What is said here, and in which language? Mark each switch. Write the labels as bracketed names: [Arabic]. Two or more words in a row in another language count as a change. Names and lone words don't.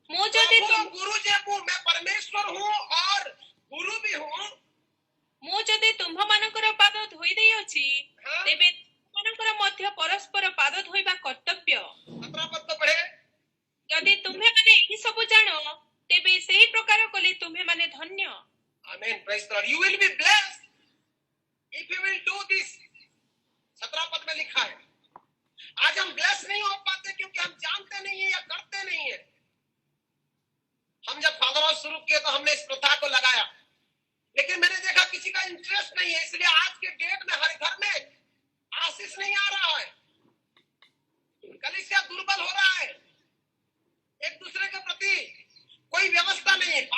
[Odia] ଯଦି [Hindi] प्रभु गुरु जेबू मैं परमेश्वर हूँ और गुरु भी हूँ। [Odia] ମୁଁ ଯଦି ତୁମ୍ଭମାନଙ୍କର ପାଦ ଧୋଇ ଦେଇଅଛି, [Hindi] हाँ। [Odia] ତେବେ ତୁମ୍ଭମାନଙ୍କର ମଧ୍ୟ ପରସ୍ପର ପାଦ ଧୋଇବା କର୍ତ୍ତବ୍ୟ। [Hindi] 17 पद को पढ़े। [Odia] ଯଦି ତୁମ୍ଭେମାନେ ଏହି ସବୁ ଜାଣ, ତେବେ ସେହି ପ୍ରକାର କଲେ ତୁମ୍ଭେମାନେ ଧନ୍ୟ। [English] Amen. Praise the Lord. You will be blessed if you will do this. [Hindi] 17 पद में लिखा है। आज हम ब्लेस नहीं हो पाते क्योंकि हम जानते नहीं है या करते नहीं है। हम जब फादर हाउस शुरू किए तो हमने इस प्रथा को लगाया, लेकिन मैंने देखा किसी का इंटरेस्ट नहीं है, इसलिए आज के डेट में हर घर में आशीष नहीं आ रहा है, कलीसिया दुर्बल हो रहा है, एक दूसरे के प्रति कोई व्यवस्था नहीं है।